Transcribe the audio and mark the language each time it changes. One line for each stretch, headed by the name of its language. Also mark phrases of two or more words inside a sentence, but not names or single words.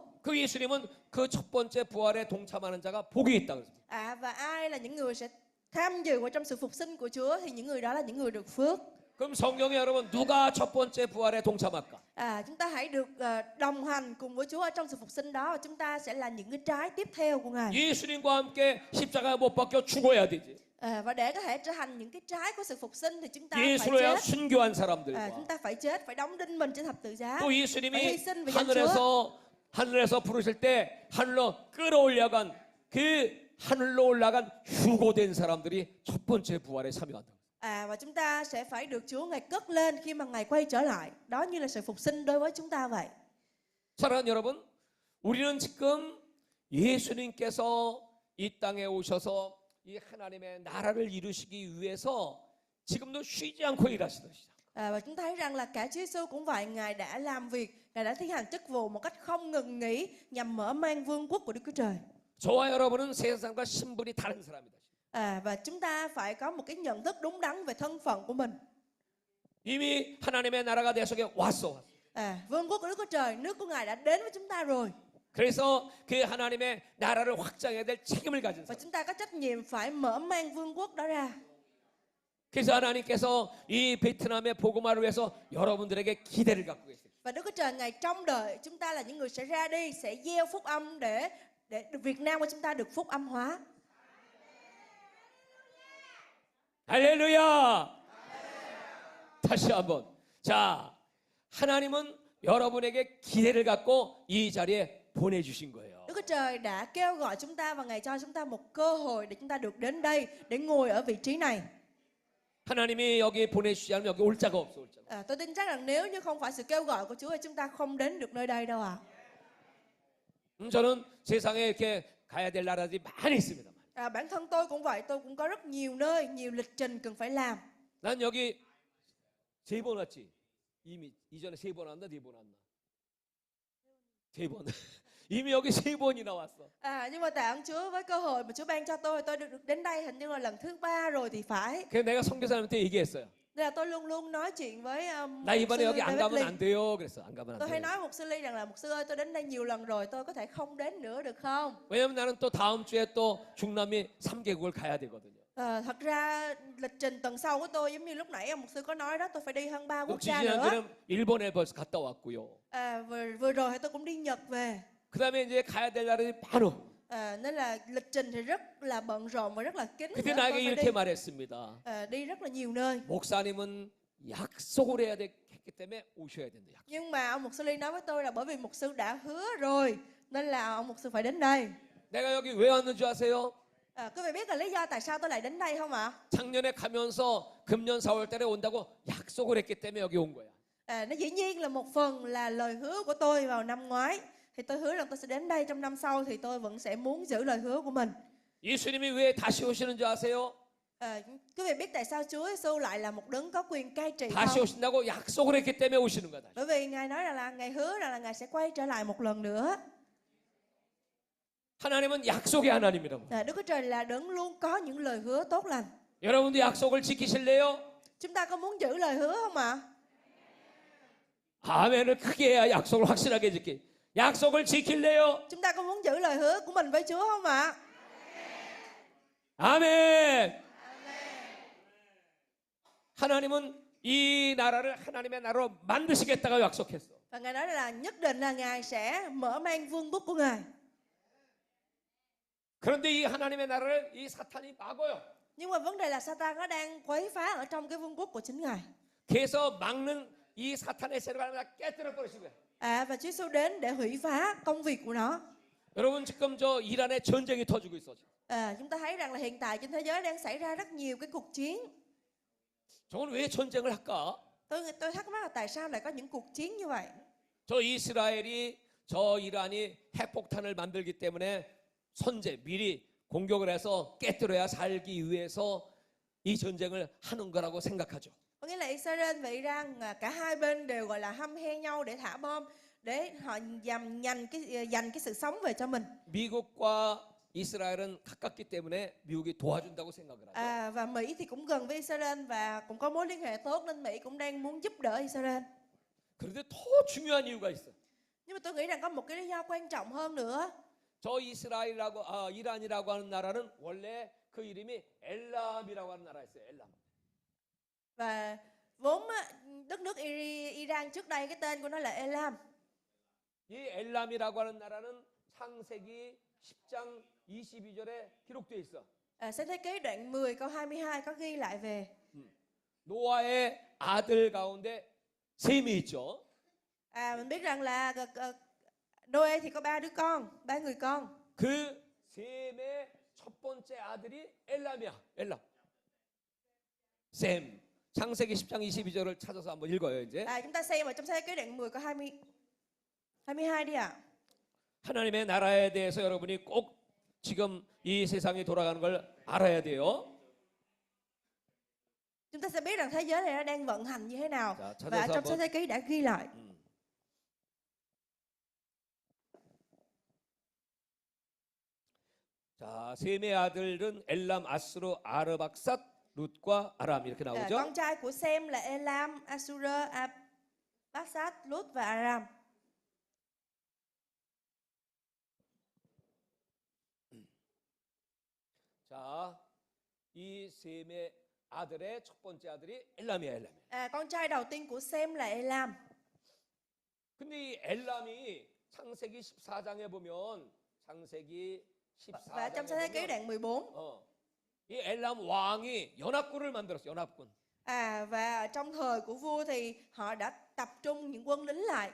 Korean: 그 예수님은 그 첫 번째 부활에 동참하는 자가 복이 있다 그랬습니다.
Vietnamese: Và ai là những người sẽ tham dự vào trong sự phục sinh của Chúa thì những người đó là những người được phước.
Korean: 그럼 성경에 여러분 누가 첫 번째 부활에 동참할까?
Vietnamese: Chúng ta hãy được đồng hành cùng với Chúa ở trong sự phục sinh đó, và chúng ta sẽ là những cái trái tiếp theo của Ngài.
Korean: 예수님과 함께 십자가에 못 박혀 죽어야 되지.
Vietnamese: Và để có thể trở thành những cái trái của sự phục sinh thì chúng ta phải
Korean: 예수로
Vietnamese: chết.
Korean: 순교한 사람들과
Vietnamese: Chúng ta phải chết, phải đóng đinh mình trên thập tự giá.
Korean: 또
Vietnamese: Phải hy
Korean: 예수님이
Vietnamese: sinh vì danh Chúa.
Korean: 하늘에서 부르실 때 하늘로 끌어올려간 그 하늘로 올라간 휴고된 사람들이 첫 번째 부활에 참여한다.
Vietnamese: Và chúng ta sẽ phải được Chúa Ngài cất lên khi mà Ngài quay trở lại. Đó như là sự phục sinh đối với chúng ta vậy.
Korean: 사랑하는 여러분, 우리는 지금 예수님께서 이 땅에 오셔서 이 하나님의 나라를 이루시기 위해서 지금도 쉬지 않고 일하시는 시작.
Vietnamese: Và chúng ta thấy rằng là cả Chúa Giêsu cũng vậy, Ngài đã làm việc, Ngài đã thi hành chức vụ một cách không ngừng nghỉ nhằm mở mang vương quốc của Đức Chúa Trời.
Korean: 저와 여러분은 세상과 신분이 다른 사람이다.
Vietnamese: Và chúng ta phải có một cái nhận thức đúng đắn về thân phận của mình.
Korean: 이미 하나님의 나라가 내 속에 왔어.
Vietnamese: Vương quốc của Đức Chúa Trời, nước của Ngài đã đến với chúng ta rồi.
Korean: 그래서 그 하나님의 나라를 확장해야 될 책임을 가진
Vietnamese: Và
Korean: 사람.
Vietnamese: chúng ta có trách nhiệm phải mở mang vương quốc đó ra.
Korean: 그래서 하나님께서 이 베트남의 복음화를 위해서 여러분들에게 기대를 갖고 계세요.
Vietnamese: Và Đức Chúa Trời Ngài trông đợi chúng ta là những người sẽ ra đi, sẽ gieo phúc âm để để Việt Nam của chúng ta được phúc âm hóa.
Korean: 할렐루야. 다시 한번. 자, 하나님은 여러분에게 기회를 갖고 이 자리에 보내주신 거예요.
Vietnamese: Đức Chúa Trời đã kêu gọi chúng ta và Ngài cho chúng ta một cơ hội để chúng ta được đến đây, để ngồi ở vị trí này.
Korean: 하나님이 여기 보내주지 않으면 여기 올 자가 없어. 올 자가.
Vietnamese: Tôi tin chắc rằng nếu như không phải sự kêu gọi của Chúa thì chúng ta không đến được nơi đây đâu ạ.
Korean: 저는 세상에 이렇게 가야 될 나라들이 많이 있습니다.
Vietnamese: Bản thân tôi cũng vậy, tôi cũng có rất nhiều nơi, nhiều lịch trình cần phải làm.
Korean: 난 여기 3번 왔지. 이미 이전에 3번 왔나 4번 왔나? 3번. 이미 여기 3번이나 왔어.
Vietnamese: Nhưng mà tạ ơn Chúa với cơ hội mà Chúa ban cho tôi được đến đây hình như là lần thứ 3 rồi thì phải.
Korean: 그래서 내가 선교사님한테 얘기했어요.
Vietnamese: Nên là tôi luôn luôn nói chuyện với
Korean: 나
Vietnamese: mục
Korean: 이번에
Vietnamese: sư
Korean: 여기 안
Vietnamese: David
Korean: 가면
Vietnamese: Lee.
Korean: 안 돼요. 그랬어. 안 가면 안
Vietnamese: Tôi hay
Korean: 돼요.
Vietnamese: nói mục sư Lee rằng là mục sư ơi, tôi đến đây nhiều lần rồi, tôi có thể không đến nữa được không?
Korean: 왜냐면 나는 또 다음 주에 또 중남미 3개국을 가야 되거든요.
Vietnamese: Thật ra lịch trình tuần sau của tôi giống như lúc nãy ông mục sư có nói đó, tôi phải đi hơn 3
Korean: 또
Vietnamese: quốc gia nữa.
Korean: 지지난주에는 일본에 벌써 갔다 왔고요.
Vietnamese: Vừa rồi thì tôi cũng đi Nhật về.
Korean: 그다음에 이제 가야 될 나라들이 많어.
Vietnamese: Nên là lịch trình thì rất là bận rộn và rất là kín.
Korean: 그때
Vietnamese: Tôi
Korean: 나에게
Vietnamese: phải
Korean: 이렇게 말했습니다.
Vietnamese: đi rất là nhiều nơi.
Korean: 목사님은 약속을 해야 했기 때문에 오셔야 된다. 약속.
Vietnamese: Nhưng mà ông mục sư Lee nói với tôi là bởi vì mục sư đã hứa rồi nên là ông mục sư phải đến đây.
Korean: 내가 여기 왜 왔는 줄 아세요?
Vietnamese: Quý vị biết là lý do tại sao tôi lại đến đây không ạ?
Korean: 작년에 가면서 금년 4월 달에 온다고 약속을 했기 때문에 여기 온 거야.
Vietnamese: Nó dĩ nhiên là một phần là lời hứa của tôi vào năm ngoái. Thì tôi hứa rằng tôi sẽ đến đây trong năm sau thì tôi vẫn sẽ muốn giữ lời hứa của mình.
Korean: 예수님이 왜 다시 오시는 줄 아세요?
Vietnamese: Quý vị biết tại sao Chúa Giêsu lại là một đấng có quyền cai trị
Korean: 다시
Vietnamese: không?
Korean: 오신다고 약속을 했기 때문에 오시는 거다.
Vietnamese: Bởi vì Ngài nói rằng là Ngài hứa rằng là Ngài sẽ quay trở lại một lần nữa.
Korean: 하나님은 약속의 하나님이라고.
Vietnamese: Đức Chúa Trời là đấng luôn có những lời hứa tốt lành.
Korean: 여러분도 약속을 지키실래요?
Vietnamese: Chúng ta có muốn giữ lời hứa không ạ?
Korean: 아멘을 크게 해야 약속을 확실하게 지키. 약속을 지킬래요?
Vietnamese: Chúng ta có muốn giữ lời hứa của mình với Chúa không ạ?
Korean: 아멘. 하나님은 이 나라를 하나님의 나라로 만드시겠다고 약속했어.
Vietnamese: Và Ngài nói là nhất định là Ngài sẽ mở mang vương quốc của Ngài.
Korean: 그런데 이 하나님의 나라를 이 사탄이 막어요.
Vietnamese: Nhưng mà vấn đề là Satan nó đang quấy phá ở trong cái vương quốc của chính Ngài.
Korean: 그래서 막는 이 사탄의 세력을 하나 깨뜨려 버리신 거예요.
Vietnamese: Và Chúa Giêsu đến để hủy phá công việc của nó.
Korean: 여러분 지금 저 이란에 전쟁이 터지고 있어.
Vietnamese: Chúng ta thấy rằng là hiện tại trên thế giới đang xảy ra rất nhiều cái cuộc chiến.
Korean: 저건 왜 전쟁을 할까?
Vietnamese: Tôi thắc mắc là tại sao lại có những cuộc chiến như vậy?
Korean: 저 이스라엘이 저 이란이 핵폭탄을 만들기 때문에 선제 미리 공격을 해서 깨뜨려야 살기 위해서 이 전쟁을 하는 거라고 생각하죠.
Vietnamese: Có nghĩa là Israel và Iran cả hai bên đều gọi là hăm he nhau để thả bom để họ giành cái sự sống về cho mình.
Korean: 미국과 이스라엘은 가깝기 때문에 미국이 도와준다고 생각을 하죠.
Vietnamese: Và Mỹ thì cũng gần với Israel và cũng có mối liên hệ tốt nên Mỹ cũng đang muốn giúp đỡ Israel.
Korean: 그런데 더 중요한 이유가 있어.
Vietnamese: Nhưng mà tôi nghĩ rằng có một cái lý do quan trọng hơn nữa.
Korean: 저 이란이라고 하는 나라는 원래 그 이름이 엘람이라고 하는 나라였어요. 엘람.
Vietnamese: Và vốn đất nước Iran trước đây cái tên của nó là Elam.
Korean: 이 엘람이라고 하는 나라는 창세기 10장 22절에 기록되어 있어.
Vietnamese: Sáng thế ký đoạn 10 câu 22 có ghi lại về
Korean: 노아의 아들 가운데 셈이 있죠.
Vietnamese: mình biết rằng là Noe thì có ba người con.
Korean: 그 셈의 첫 번째 아들이 엘람이야. 엘람. 셈. 창세기 10장 22절을 찾아서 한번 읽어요, 이제.
Vietnamese: Chúng ta xem ở trong sáng thế ký đoạn 10 câu 22 đi ạ.
Korean: 하나님의 나라에 대해서 여러분이 꼭 지금 이 세상이 돌아가는 걸 알아야 돼요.
Vietnamese: Chúng ta sẽ biết rằng thế giới này nó đang vận hành như thế nào.
Korean: 찾아서
Vietnamese: Và trong
Korean: 한번-
Vietnamese: sáng thế ký đã ghi lại.
Korean: 자, 셈의 아들은 엘람, 아스루, 아르박삿, 룻과 아람 이렇게 나오죠.
Vietnamese: Con trai của Sem là Elam, Asura, Abasat, Lut và Aram.
Korean: 자, 이 셈의 아들의 첫 번째 아들이 엘람이야, 엘람.
Vietnamese: Con trai đầu tiên của Sem là Elam.
Korean: 근데 이 엘람이 창세기 14장에 보면 창세기
Vietnamese: Và trong Sáng Thế Ký
Korean: 14장에
Vietnamese: đoạn 14.
Korean: 이 엘람 왕이 연합군을 만들었어. 연합군.
Vietnamese: Và trong thời của vua thì họ đã tập trung những quân lính lại